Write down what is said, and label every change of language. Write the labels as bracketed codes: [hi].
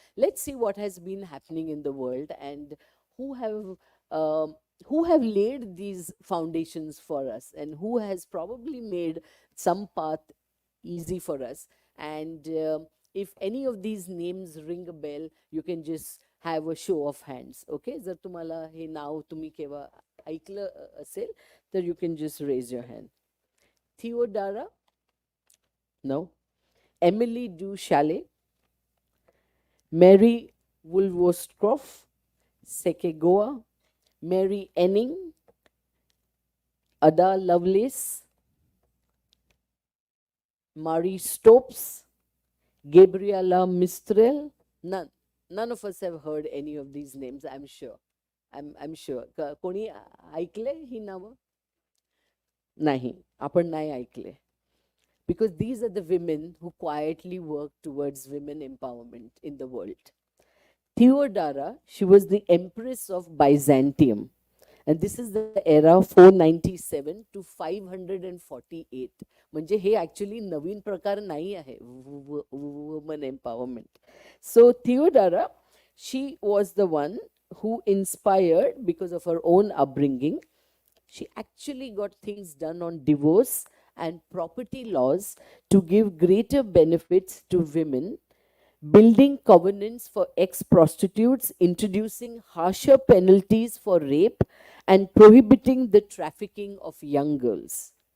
[en] Let's see what has been happening in the world and who have laid these foundations for us, and who has probably made some path easy for us. And if any of these names ring a bell, you can just have a show of hands. [mr] Okay, जर तुम्हाला हे नाव तुम्ही केव्हा ऐकलं असेल तर [en] you can just raise your hand. Theodora? No. Emily Du Chalet? Mary Woolworthcroft? Sekegoa? Mary Enning? Ada Lovelace? Marie Stopes? Gabriela Mistral? None of us have heard any of these names, I'm sure. I'm sure. [mr] कोणी ऐकले ही नावं? नाही, आपण नाही ऐकले. [en] Because these are the women who quietly work towards women empowerment in the world. Theodora, she was the empress of Byzantium. And this is the era 497 to 548. [mr] म्हणजे हे actually नवीन प्रकार नाही आहे woman empowerment. [en] So Theodora, she was the one who inspired, because of her own upbringing, she actually got things done on divorce and property laws to give greater benefits to women, building covenants for ex-prostitutes, introducing harsher penalties for rape, and prohibiting the trafficking of young girls.